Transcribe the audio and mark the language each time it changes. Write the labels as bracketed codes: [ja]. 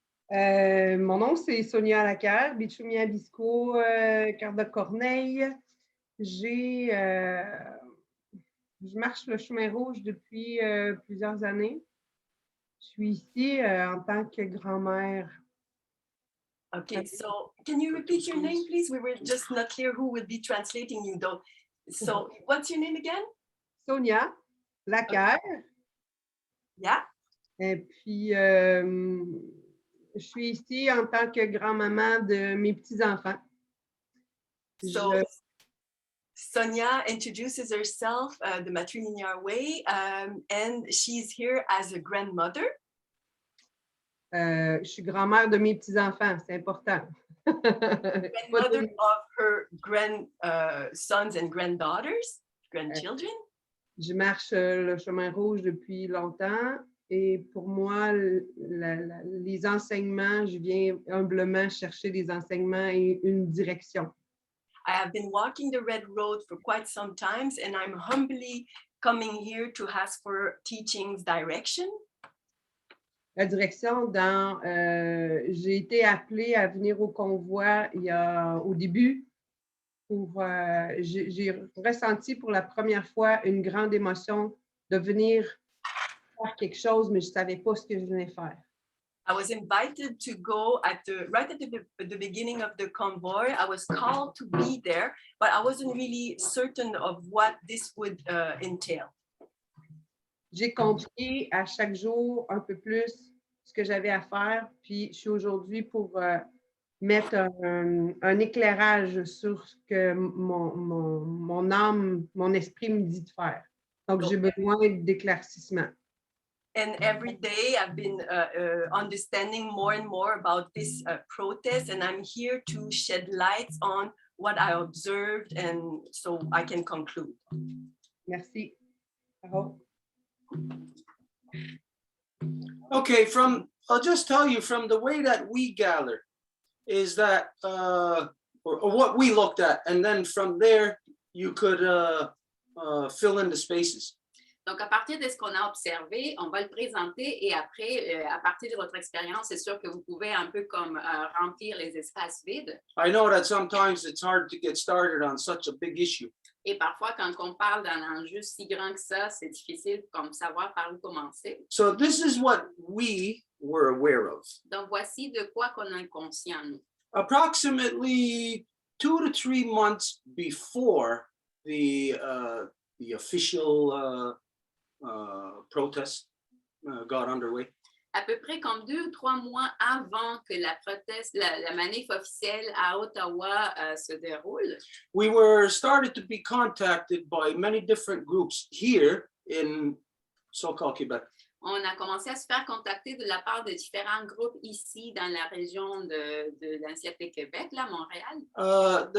[fr] Mon nom, c'est Sonia Lacquerre, Bichoumi Abisco, Carte de Corneille. Je marche le chemin rouge depuis plusieurs années. Je suis ici en tant que grand-mère. [en] Okay, so can you repeat your name, please? We were just not clear who will be translating you, though. So, what's your name again? Sonia Lacquerre. Yeah. [fr] Et puis, je suis ici en tant que grand-maman de mes petits-enfants. [en] So, Sonia introduces herself the matrilinear way, and she's here as a grandmother. [fr] Je suis grand-mère de mes petits-enfants, c'est important. [en] Grandmother of her sons and grandchildren. [fr] Je marche le chemin rouge depuis longtemps et pour moi, les enseignements, je viens humblement chercher des enseignements et une direction. [en] I have been walking the red road for quite some time and I'm humbly coming here to ask for teaching's direction. [fr] La direction dans, j'ai été appelée à venir au convoi au début. J'ai ressenti pour la première fois une grande émotion de venir faire quelque chose, mais je ne savais pas ce que je venais faire. [en] I was invited to go right at the beginning of the convoy. I was called to be there, but I wasn't really certain of what this would entail. [fr] J'ai compris à chaque jour un peu plus ce que j'avais à faire, puis je suis aujourd'hui pour mettre un éclairage sur ce que mon âme, mon esprit me dit de faire. Donc, j'ai besoin d'éclaircissement. And every day I've been understanding more and more about this protest, and I'm here to shed light on what I observed, and so I can conclude. Merci. Carole? [en] Okay, I'll just tell you from the way that we gather is that, or what we looked at, and then from there you could fill in the spaces. [fr] Donc, à partir de ce qu'on a observé, on va le présenter et après, à partir de votre expérience, c'est sûr que vous pouvez un peu comme remplir les espaces vides. [en] I know that sometimes it's hard to get started on such a big issue. [fr] Et parfois, quand on parle d'un enjeu si grand que ça, c'est difficile comme savoir par où commencer. [en] So this is what we were aware of. [fr] Donc, voici de quoi qu'on est conscient, nous. [en] Approximately 2 to 3 months before the official protest got underway. [fr] À peu près comme 2 ou 3 mois avant que la manif officielle à Ottawa se déroule. [en] We were started to be contacted by many different groups here in so-called Quebec. [fr] On a commencé à se faire contacter de la part de différents groupes ici dans la région de l'ancienneté Québec, là, Montréal.